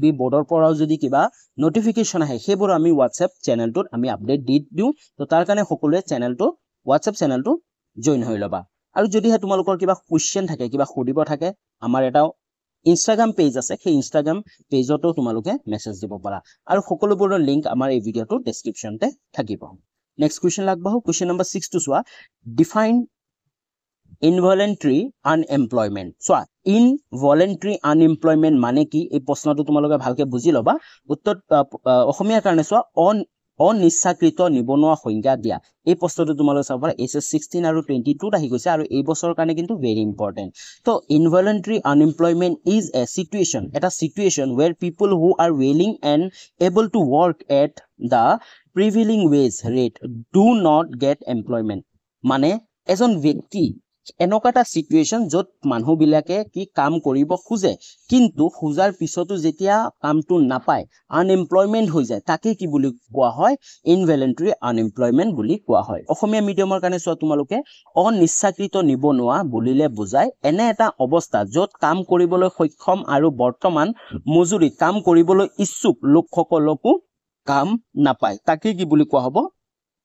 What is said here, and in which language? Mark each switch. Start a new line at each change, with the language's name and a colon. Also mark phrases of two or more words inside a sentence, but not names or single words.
Assamese: বোৰ্ডৰ পৰাও যদি কিবা নোটিফিকেশন আহে সেইবোৰ আমি WhatsApp চেনেলটোত আমি আপডেট দি দিও তো তাৰ কাৰণে সকলোৱে চেনেলটো WhatsApp চেনেলটো জয়েন হৈ লবা আৰু যদিহে তোমালোকৰ কিবা কোৱেশ্চন থাকে কিবা সুধিব থাকে আমাৰ এটা Instagram পেজ আছে সেই Instagram পেজতো তোমালোকে মেছেজ দিব পাৰা আৰু সকলোবোৰৰ লিংক আমাৰ এই ভিডিঅ'টোৰ ডেসক্ৰিপচনতে থাকিব
English: next question
Assamese: লাগবাহু
English: question number 6
Assamese: to চোৱা ডিফাইন
English: involuntary unemployment so involuntary unemployment
Assamese: মানে কি এই প্ৰশ্নটো তোমালোকে ভালকে বুজি লবা উত্তৰ অসমীয়াৰ কাৰণে চোৱা অনিচ্ছাকৃত নিবনুৱা সংজ্ঞা দিয়া এই প্ৰশ্নটো তোমালোকে চাব পাৰা SS 16 আৰু 22 ত আহি গৈছে আৰু এই বছৰৰ কাৰণে কিন্তু
English: very important তো involuntary unemployment is a situation where people who are willing and able to work at the prevailing wage rate do not get employment
Assamese: মানে এজন ব্যক্তি এনেকুৱা সিচুৱেচন যত মানুহ বিলাকে কি কাম কৰিব খুজে কিন্তু খুজাৰ পিছতো যেতিয়া কামটো নাপায় আনএমপ্লয়মেন্ট হৈ যায় তাকে কি বুলি কোৱা হয়
English: involuntary unemployment
Assamese: বুলি কোৱা হয় অসমীয়া মিডিয়ামৰ কাৰণে চোৱা তোমালোকে অনিচ্ছাকৃত নিবনুৱা বুলিলে বুজায় এনে এটা অৱস্থা যত কাম কৰিবলৈ সক্ষম আৰু বৰ্তমান মজুৰি কাম কৰিবলৈ ইচ্ছুক লোকসকলকো কাম নাপায় তাকে কি বুলি কোৱা হ'ব